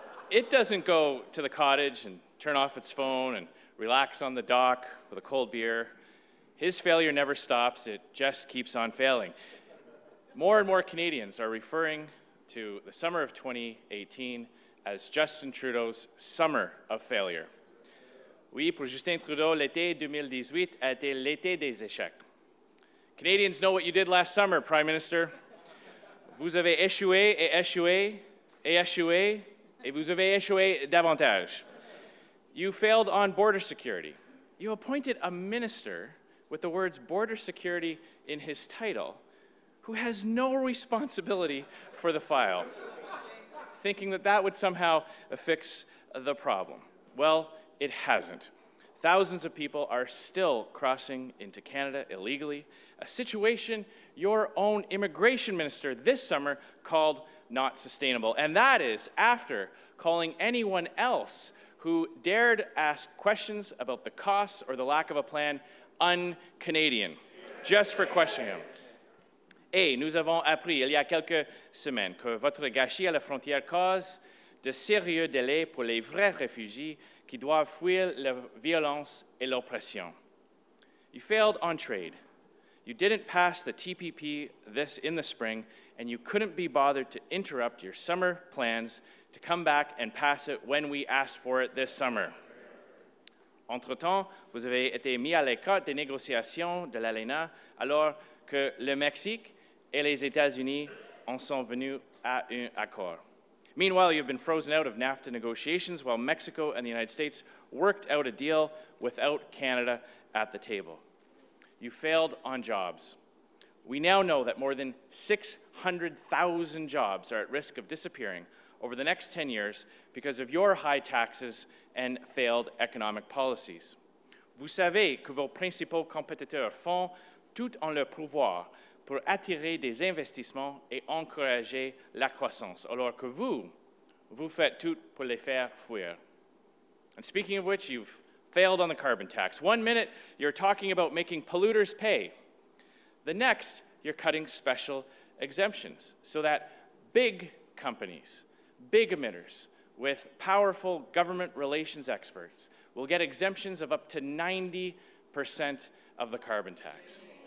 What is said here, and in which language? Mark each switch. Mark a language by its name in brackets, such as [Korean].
[English] It doesn't go to the cottage and turn off its phone and relax on the dock with a cold beer. His failure never stops, it just keeps on failing. More and more Canadians are referring to the summer of 2018 as Justin Trudeau's summer of failure. [French] Oui, pour Justin Trudeau, l'été 2018 a été l'été des échecs. [English] Canadians know what you did last summer, Prime Minister. [French] Vous avez échoué et échoué et échoué, et vous avez échoué davantage. [English] You failed on border security. You appointed a minister with the words border security in his title, who has no responsibility for the file, thinking that that would somehow fix the problem. Well, it hasn't. Thousands of people are still crossing into Canada illegally, a situation your own immigration minister this summer called not sustainable. And that is after calling anyone else who dared ask questions about the costs or the lack of a plan un-Canadian, just for questioning him. [French] Et nous avons appris il y a quelques semaines que votre gâchis à la frontière cause de sérieux délais pour les vrais réfugiés qui doivent fuir la violence et l'oppression. [English] You failed on trade. You didn't pass the TPP in the spring, and you couldn't be bothered to interrupt your summer plans to come back and pass it when we asked for it this summer. [French] Entre-temps, vous avez été mis à l'écart des négociations de l'ALENA alors que le Mexique et les États-Unis en sont venus à un accord. [English] Meanwhile, you've been frozen out of NAFTA negotiations while Mexico and the United States worked out a deal without Canada at the table. You failed on jobs. We now know that more than 600,000 jobs are at risk of disappearing over the next 10 years because of your high taxes and failed economic policies. [French] Vous savez que vos principaux compétiteurs font tout en leur pouvoir pour attirer des investissements et encourager la croissance, alors que vous faites tout pour les faire fuir. [English] And speaking of which, you've failed on the carbon tax. 1 minute, you're talking about making polluters pay. The next, you're cutting special exemptions so that big companies, big emitters with powerful government relations experts will get exemptions of up to 90% of the carbon tax.